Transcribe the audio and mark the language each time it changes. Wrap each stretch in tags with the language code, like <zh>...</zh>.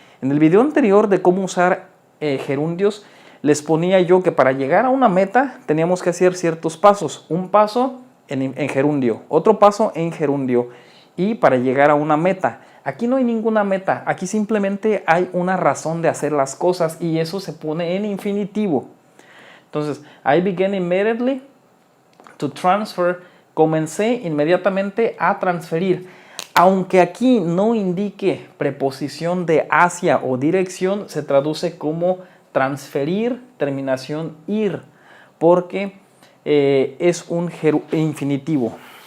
<es>En el video anterior de cómo usar gerundios, les ponía yo que para llegar a una meta teníamos que hacer ciertos pasos. Un paso en gerundio, otro paso en gerundio y para llegar a una meta. Aquí no hay ninguna meta, aquí simplemente hay una razón de hacer las cosas y eso se pone en infinitivo. Entonces,</es> <en>I began immediately to transfer.</en> <es>Comencé inmediatamente a transferir. Aunque aquí no indique preposición de hacia o dirección, se traduce como transferir, terminación ir, porque es un infinitivo.</es>